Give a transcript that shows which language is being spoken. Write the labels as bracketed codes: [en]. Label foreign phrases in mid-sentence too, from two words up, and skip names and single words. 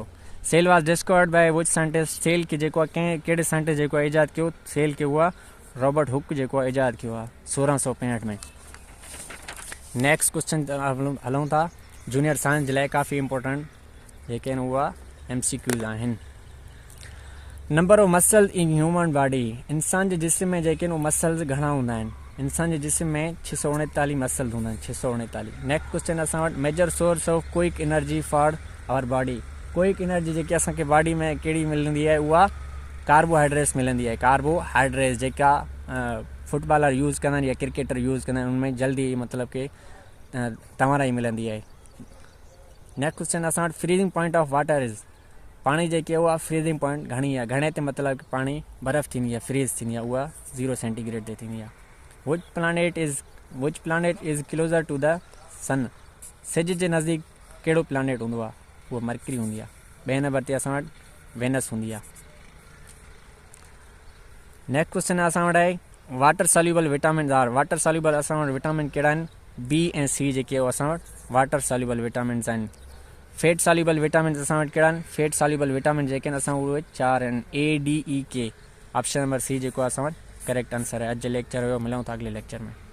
[en] cell was discovered by which scientist [sd] सेल खे जेको आहे कहिड़े साइंटिस्ट जेको आहे ईजाद कयो, सेल खे उहा रॉबर्ट हुक जेको आहे ईजाद कयो आहे 1665 में। [en] next question [sd] हलूं था। [en] junior science [sd] जे लाइ काफ़ी इंपॉर्टेंट जेके आहिनि उहा MCQs आहिनि। [en] number of muscles in human body, [sd] इंसान जे जिस्म में जेके आहिनि मसल्स घणा हूंदा आहिनि। इंसान जे जिस्म में 639 मसल्स हूंदा आहिनि, 639। [en] next question [sd] असां वटि [en] major source of quick energy for our body. quick energy [sd] जेकी असांखे बॉडी में कहिड़ी मिलंदी आहे, उहा कार्बोहाइड्रेट्स मिलंदी आहे। कार्बोहाइड्रेट्स जेका फुटबॉलर यूज़ कंदा आहिनि या क्रिकेटर यूज़ कंदा आहिनि, उनमें जल्दी मतिलबु कि तव्हां ई मिलंदी आहे। [en] next question [sd] असां वटि [en] freezing point of water is, [sd] पाणी जेकी आहे उहा [en] freezing point [sd] घणी आहे, घणे ते मतिलबु पाणी बर्फ़ थींदी आहे, फ्रीज़ थींदी आहे, उहा 0 सेंटीग्रेड ते थींदी आहे। [en] which planet is closer to the sun, [sd] सिज जे नज़दीक कहिड़ो प्लानट हूंदो आहे, उहा मर्करी हूंदी आहे। ॿिए नंबर ते असां वटि वेनस हूंदी आहे। [en] next question [sd] असां वटि आहे [en] water soluble vitamin are. water soluble [sd] असां वटि विटामिन कहिड़ा आहिनि, B ऐं C जेके असां वटि [en] water soluble vitamins [sd] आहिनि। [en] fat soluble vitamin [sd] असां वटि कहिड़ा आहिनि, [en] fat soluble vitamin [sd] जेके आहिनि असां उहे 4 आहिनि, A, D, E, K। [en] option number C [sd] जेको असां वटि [en] correct answer [sd] आहे। अॼु जो लेक्चर हुयो, मिलूं था अॻिले लेक्चर में।